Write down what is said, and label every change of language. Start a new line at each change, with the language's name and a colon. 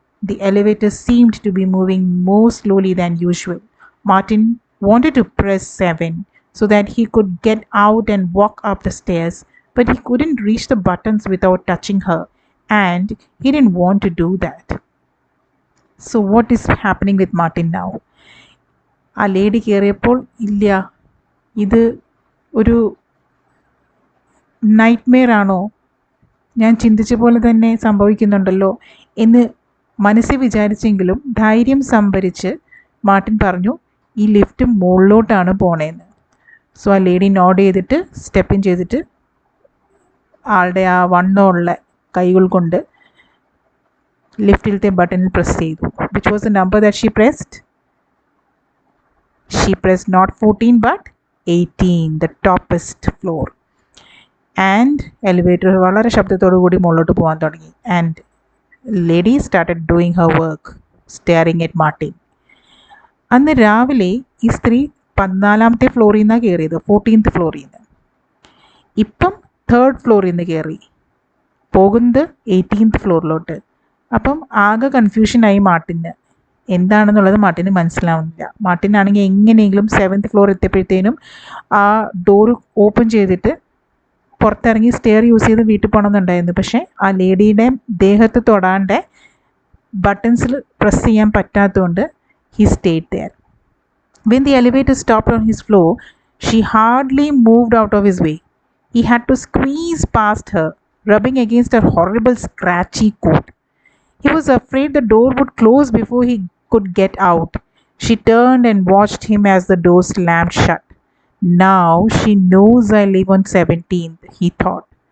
English: The elevator seemed to be moving more slowly than usual. Martin wanted to press 7 so that he could get out and walk up the stairs, but he couldn't reach the buttons without touching her, and he didn't want to do that. So what is happening with Martin now?
Malayalam: ആ lady കയറിയപ്പോൾ ഇല്ല, ഇത് ഒരു nightmare ആണോ, ഞാൻ ചിന്തിച്ച പോലെ തന്നെ സംഭവിക്കുന്നുണ്ടല്ലോ എന്ന് മനസ്സിൽ വിചാരിച്ചെങ്കിലും ധൈര്യം സംഭരിച്ച് മാർട്ടിൻ പറഞ്ഞു, ഈ ലിഫ്റ്റ് മുകളിലോട്ടാണ് പോണേന്ന്. സോ ആ ലേഡി നോഡ് ചെയ്തിട്ട് സ്റ്റെപ്പ് ഇൻ ചെയ്തിട്ട് ആളുടെ ആ വണ്ണമുള്ള കൈകൾ കൊണ്ട് ലിഫ്റ്റിലത്തെ ബട്ടണിൽ പ്രസ് ചെയ്തു.
English: Which was the number that she pressed? She pressed not 14 but 18, the toppest floor.
Malayalam: And elevator വളരെ ശബ്ദത്തോടു കൂടി മുകളിലോട്ട് പോകാൻ തുടങ്ങി.
English: And lady started doing her work, staring at Martin.
Malayalam: അന്ന് രാവിലെ ഈ സ്ത്രീ 14ാമത്തെ ഫ്ലോറിൽ നിന്നാണ് കയറിയത്, 14th ഫ്ലോറിൽ നിന്ന്. ഇപ്പം 3rd ഫ്ലോറിൽ നിന്ന് കയറി പോകുന്നത് 18th ഫ്ലോറിലോട്ട്. അപ്പം ആകെ കൺഫ്യൂഷനായി മാർട്ടിന്. എന്താണെന്നുള്ളത് മാർട്ടിന് മനസ്സിലാവുന്നില്ല. മാർട്ടിനാണെങ്കിൽ എങ്ങനെയെങ്കിലും 7th ഫ്ലോർ എത്തിയപ്പോഴത്തേനും ആ ഡോർ ഓപ്പൺ ചെയ്തിട്ട് പുറത്തിറങ്ങി സ്റ്റെയർ യൂസ് ചെയ്ത് വീട്ടിൽ പോകണമെന്നുണ്ടായിരുന്നു. പക്ഷേ ആ ലേഡിയുടെ ദേഹത്ത് തൊടാണ്ട് ബട്ടൺസിൽ പ്രസ് ചെയ്യാൻ പറ്റാത്തതുകൊണ്ട്
English: He stayed there. When the elevator stopped on his floor, she hardly moved out of his way. He had to squeeze past her, rubbing against her horrible scratchy coat. He was afraid the door would close before he could get out. She turned and watched him as the door slammed shut. Now she knows I live on 17th, he thought.